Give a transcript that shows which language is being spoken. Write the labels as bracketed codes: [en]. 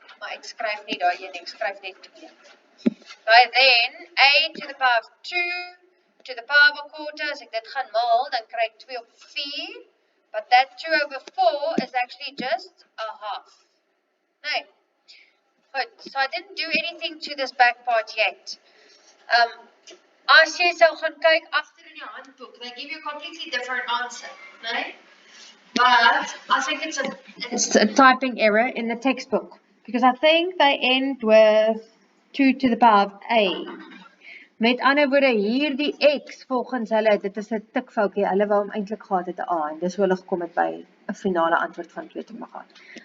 [af] Maar ek skryf nie daai een, ek skryf net 2. [en] By then, a to the power of 2 to the power of a quarter, [af] as ek dit gaan maal, dan kry ek 2 op 4, [en] but that 2 over 4 is actually just a half. Nee. Good. So I didn't do anything to this back part yet. [af] As jy sou gaan kyk agter in die handboek, [en] they give you a completely different answer, nee? But I think it's a typing error in the textbook, because I think they end with 2 to the power of a. [af] Met ander woorde, hier die x volgens hulle, dit is 'n tikfoutjie, hulle wou hom eintlik gehad het 'n a, en dis hoe hulle gekom het by 'n finale antwoord van 2 tot die mag 8.